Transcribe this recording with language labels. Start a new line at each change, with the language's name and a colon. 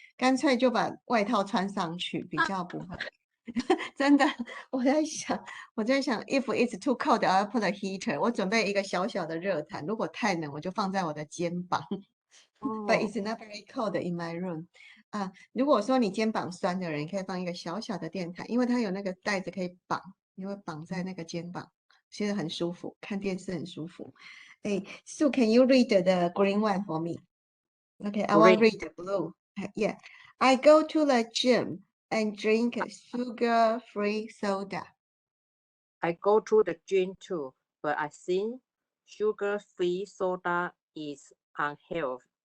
Chinese: 干脆就把外套穿上去，比较不会。真的，我在想，
English: if it's too cold, I'll put a heater。
Chinese: 我准备一个小小的热毯，如果太冷，我就放在我的肩膀。
English: But Oh. it's not very cold in my room。
Chinese: 如果说你肩膀酸的人，你可以放一个小小的电毯，因为它有那个带子可以绑，你会绑在那个肩膀，其实很舒服，看电视很舒服。
English: 哎，So can you read the green one for me? Okay, I will Green. read the blue. Yeah, I go to the gym and drink sugar-free soda. I go to the gym too, but I think sugar-free soda is unhealthy.